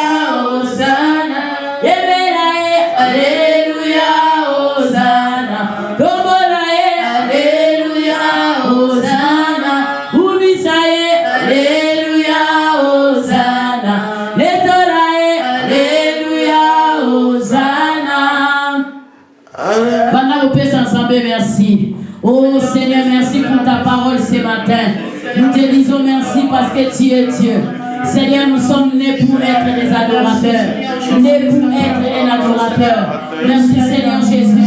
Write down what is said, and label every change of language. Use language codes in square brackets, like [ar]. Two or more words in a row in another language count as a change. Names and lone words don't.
[ln] Hosanna. Yebela. Alléluia. Hosanna. Tombola. Alléluia. Hosanna. Kubisa. Alléluia. Hosanna. Netola. Alléluia. Hosanna. [fr] Pendant nous pèse ensemble, merci. Oh Seigneur, merci pour ta parole ce matin. Nous te disons merci parce que tu es Dieu. Seigneur, nous sommes nés pour être des adorateurs. Nés pour être un adorateur. Merci Seigneur Jésus.